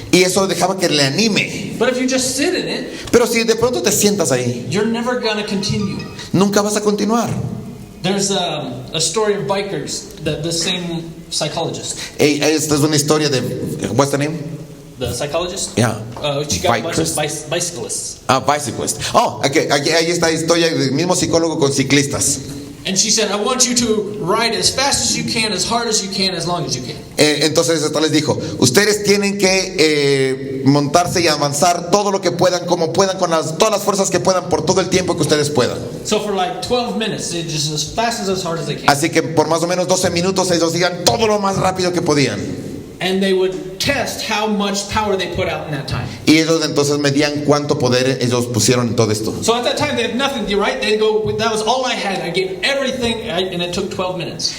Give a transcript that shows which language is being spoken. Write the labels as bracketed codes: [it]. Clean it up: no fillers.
[es] Y eso dejaba que le anime. [en] But if you just sit in it, [es] Pero si de pronto te sientas ahí, [en] you're never going to continue. [es] nunca vas a continuar. [en] There's a story of bikers, the same psychologist. [es] Esta es una historia de... [en] What's the name? The psychologist? Yeah. She got a bunch of Bikers? bicyclists. Bicyclist. [es] Oh, aquí hay esta historia del mismo psicólogo con ciclistas. [en] And she said, I want you to ride as fast as you can, as hard as you can, as long as you can. [es] Entonces esto les dijo, ustedes tienen que montarse y avanzar todo lo que puedan, como puedan, con todas las fuerzas que puedan, por todo el tiempo que ustedes puedan. [en] So for like 12 minutes, they just as fast as hard as they can. [es] Así que por más o menos 12 minutos ellos digan todo lo más rápido que podían. [en] And they would test how much power they put out in that time. [es] Y ellos entonces medían cuánto poder ellos pusieron en todo esto. [en] So at that time, they had nothing, right? They'd go, that was all I had. I gave everything, and it took 12 minutes.